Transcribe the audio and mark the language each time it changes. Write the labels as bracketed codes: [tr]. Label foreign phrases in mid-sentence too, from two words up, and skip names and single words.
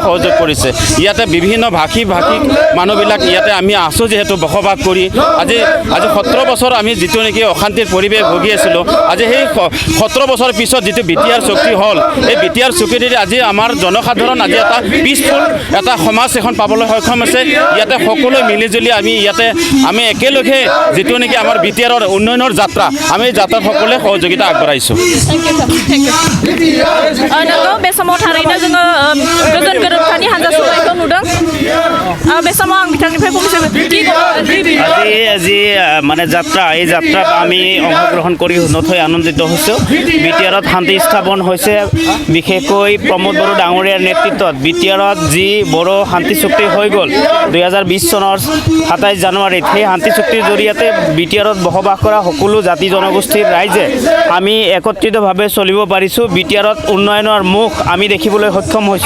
[as] সহযোগ কৰিছে ইয়াতে বিভিন্ন ভাষিক মানুহবিলাক ইয়াতে আমি আছোঁ যিহেতু বসবাস কৰি আজি 17 বছৰ আমি যিটো নেকি অশান্তিৰ পৰিৱেশ ভুগি আছিলোঁ আজি সেই 17 বছৰ পিছত যিটো বিটিআৰ চুক্তি হ'ল এই বিটিআৰ চুক্তিৰে আজি আমাৰ জনসাধাৰণ আজি এটা পিচফুল এটা সমাজ এখন পাবলৈ সক্ষম আছে ইয়াতে সকলোৱে মিলিজুলি আমি একেলগে যিটো নেকি আমাৰ বিটিআৰৰ উন্নয়নৰ যাত্ৰা আমি এই যাত্ৰাত সকলোৱে সহযোগিতা আগবঢ়াইছোঁ [brx] नंगौ बे समाव थारैनो जोङो गोजोन गोरोबथानि हानजा सुरनायखौ नुदों बे समाव आं बिथांनिफ्राय [as] আজি মানে যাত্ৰা এই যাত্ৰাত আমি অংশগ্ৰহণ কৰি নথৈ আনন্দিত হৈছোঁ বিটিআৰত শান্তি স্থাপন হৈছে বিশেষকৈ প্ৰমোদ বড়ো ডাঙৰীয়াৰ নেতৃত্বত বিটিআৰত যি বড়ো শান্তি চুক্তি হৈ গ'ল 2020 চনৰ 27 জানুৱাৰীত সেই শান্তি চুক্তিৰ জৰিয়তে বিটিআৰত বসবাস কৰা সকলো জাতি জনগোষ্ঠীৰ ৰাইজে আমি একত্ৰিতভাৱে চলিব পাৰিছোঁ বিটিআৰত উন্নয়নৰ মুখ আমি দেখিবলৈ সক্ষম হৈছোঁ